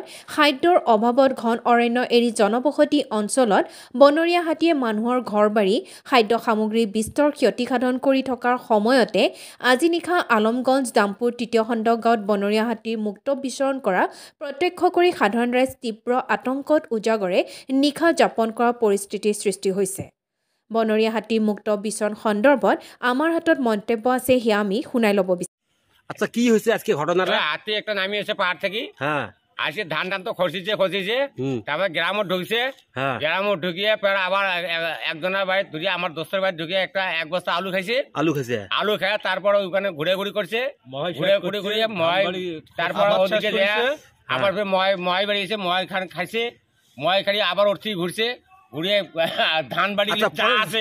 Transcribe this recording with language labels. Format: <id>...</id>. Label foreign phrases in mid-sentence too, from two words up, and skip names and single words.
<as>খাদ্যৰ অভাৱত ঘন অৰণ্য এৰি জনবসতি অঞ্চলত বনৰীয়া হাতীয়ে মানুহৰ ঘৰবাৰী খাদ্য সামগ্ৰী বিস্তৰ ক্ষতিসাধন কৰি থকাৰ সময়তে আজি নিশা আলমগঞ্জ দামপুৰ তৃতীয় খণ্ড গাঁৱত বনৰীয়া হাতীৰ মুক্ত বিচৰণ কৰা প্ৰত্যক্ষ কৰি সাধাৰণ ৰাইজ তীব্ৰ আতংকত উজাগৰে নিশা যাপন কৰা পৰিস্থিতিৰ সৃষ্টি হৈছে বনৰীয়া হাতী মুক্ত বিচৰণ সন্দৰ্ভত আমাৰ হাতত মন্তব্য আছে হিয়া আমি শুনাই ল'ব বিচাৰিম। আচ্ছা কি হৈছে আজকে ঘটনাটা?</as> <bn>হাতী একটা নামি আছে পাহাড় থেকে হ্যাঁ আসে ধান তো খসিছে তারপরে গ্রামত ঢুকছে হ্যাঁ গ্রামত ঢুকিয়ে আবার একজনের বাড়ি ঢুকিয়ে আমার দোস্তের বাড়ি ঢুকিয়ে এক বস্তা আলু খাইছে আলু খায় তারপর ওখানে ঘুরে ঘুরি করছে ঘুরে তারপর ওদিকে আবার ময় বাড়িয়েছে ময় খান খাইছে ময় খাইয়ে আবার ওর থেকে ঘুরছে ঘুরিয়ে ধান বাড়ি আছে</bn>